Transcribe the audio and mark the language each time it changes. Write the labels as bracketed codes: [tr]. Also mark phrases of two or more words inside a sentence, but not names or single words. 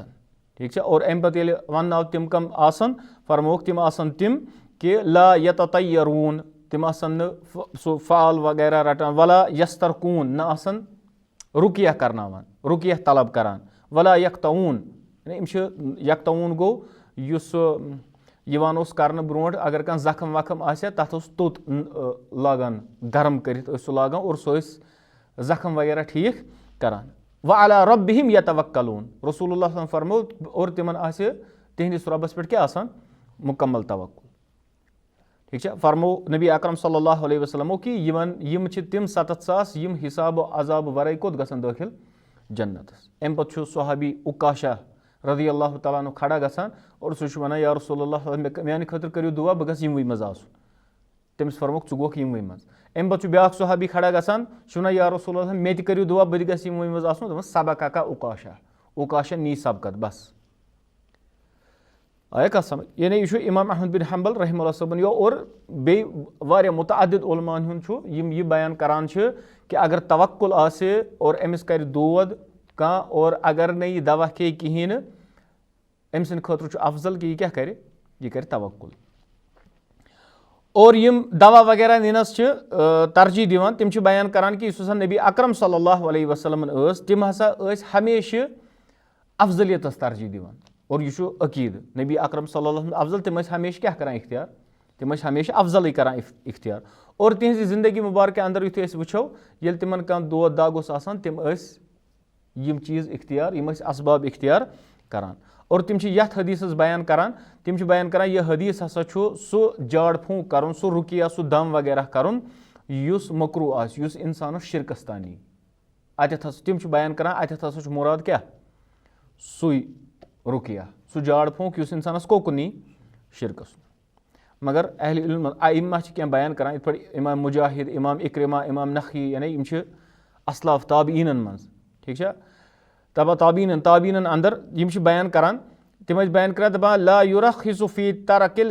[hi] ठीक है, [ks] और अम पे वन तिम कम आसन फरमोक तिम आसन तिम कि [ar] لا يتطيرون, [ks] तिम आसन सो फाल वगैरह रटान, [ar] ولا يسترقون [ks] न आसन रुकिया करनावान रुकिया तलब करान, [ar] ولا يكتوون يكتوون [ks] गो युस यवान ओस करने ब्रोट अगर कह जख्म वख्म आसे तथ ओस तोत लागान गर्म करित सह लागान और सह जख्म वगैरह ठीक करान। [ar] وعلى ربهم يتوكلون, [ks] रसूलुल्लाह फरमो और तिमन आसे तिहंदिस रब्बस पे क्या आसान मुकम्मल तवक्कुल। [hi] ठीक है, [ks] फरमो नबी अकरम [ar] صلى الله عليه وسلم [ks] कि यम तिम 7,000 यम हिसाब अजाब वराई कोत गसन दाखिल जन्नतस। अम पे सहाबी उकाशा [ar] رضي الله تعالى عنه [ks] खड़ा गसान और सह वनान [ar] يا رسول الله [ks] मेरे खतर करियो दुआ बह गस यमवै मज आसुन, तमिस फरमोक छु गोख यमवै मज। अम पे ब्याक सहाबी खड़ा गसान सह वनान [ar] يا رسول الله [ks] मे ति करियो दुआ बह गस यमवै मज आसुन, दोपस [ar] سبقك عكاشة [ks] उकाशा नी सबकत बस। आया कत समझ, यानी यह इमाम अहमद बिन हम्बल रहमहुल्लाह सबन यो और बे वारिया मुतअद्दिद उलमान हुन छु यम यह बयान करान छ कि अगर तवक्कुल आसे और अमिस कर दोद कह और अगर न यह दवा खे कहें अम सद खतर अफजल कि यह क्या करे यह कर तवक्कुल। और यम दवा वगैरह निनस तरजीह दिवान, तिम बयान करान कि यह नबी अकरम [ar] صلى الله عليه وسلم [ks] तिम हसा हमेशा अफजलियतस तरजीह दिवान। और यह अकीद नबी अकरम [ar] صلى الله عليه وسلم [ks] अफजल तिम हमेशा क्या करान इख्तियार, तिम हमेशा अफजल करान इख्तियार। और तिहंज जिंदगी मुबारक अंदर युथ वो ये तिमन कह दोद दाग ओस आसान तिम यम चीज़ इख्तियार यम असबाब इख्तियार करान। और तिम यथ हदीस बयान करान, तिम बयान करान यह हदीस हसा सो जाड़ फूंक कर सो रुकिया सो दम वगैरह कर युस मकरू आस युस इंसानस शिरकस तानी अत तिम बयान करान अत हसा मुराद क्या सुई रुकिया सो जाड़ फूंक युस इंसानस कोकुनी शिरकस। मगर अहले इल्म आइम्मा क्या बयान करान इत पे इमाम मुजाहिद इमाम इक्रिमा इमाम नखी यानी यम असलाफ ताबीन मज, [hi] ठीक है, [ks] ताबीन अंदर यम बयान करान तिम बयान करान दपान [ar] لا يرخص في ترك